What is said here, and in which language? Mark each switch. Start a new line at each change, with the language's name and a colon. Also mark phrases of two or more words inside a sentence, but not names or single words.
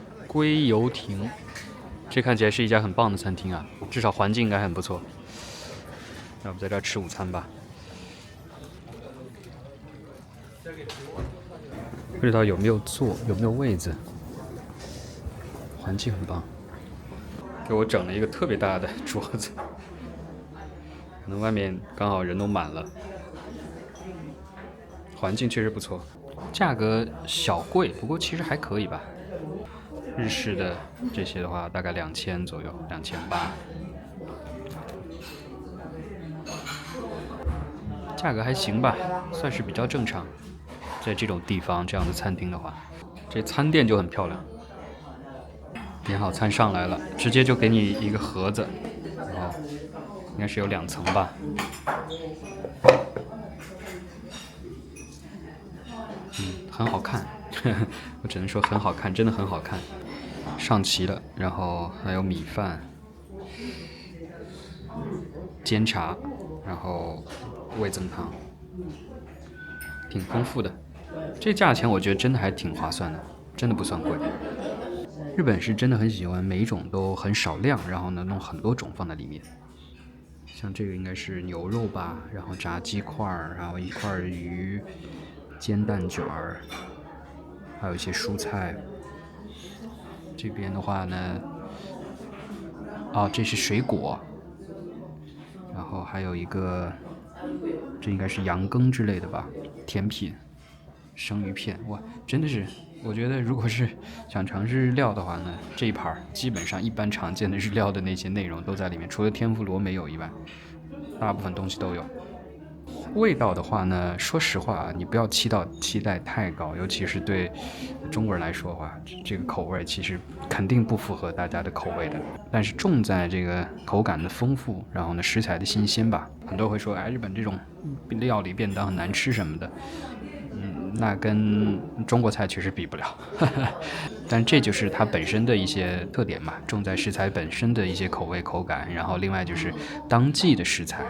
Chinese: 歸遊亭，這看起來是一家很棒的餐廳啊，至少環境应該很不錯。那我們在這兒吃午餐吧。不知道有没有座，有没有位子。环境很棒，给我整了一个特別大的桌子，可能外面剛好人都滿了。環境確實不錯，價格小貴，不過其實還可以吧。日式的這些的話，大概2000左右，2800。價格還行吧，算是比較正常。在這種地方，這樣的餐廳的話，這餐墊就很漂亮。點好餐上來了，直接就給你一個盒子，然後應該是有2層吧。很好看，我只能說很好看，真的很好看。上齊了，然後還有米飯、煎茶，然後味噌湯，挺豐富的。這價錢我覺得真的還挺划算的，真的不算貴。日本是真的很喜歡每一種都很少量，然後呢弄很多種放在裡面。像這個應該是牛肉吧，然後炸雞塊，然後一塊魚，煎蛋卷兒，還有一些蔬菜。這邊的話呢，這是水果，然後還有一個，這應該是羊羹之類的吧，甜品，生魚片。哇，真的是，我覺得如果是想嘗試日料的話呢，這一盤基本上一般常見的日料的那些內容都在裡面，除了天婦羅沒有以外，大部分東西都有。味道的話呢，說實話，你不要期待太高，尤其是對中國人來說的話，這個口味其實肯定不符合大家的口味的。但是重在這個口感的豐富，然後呢食材的新鮮吧。很多人會說，日本這種料理便當很難吃什麼的，那跟中國菜確實比不了。但這就是它本身的一些特點嘛，重在食材本身的一些口味口感，然後另外就是當季的食材。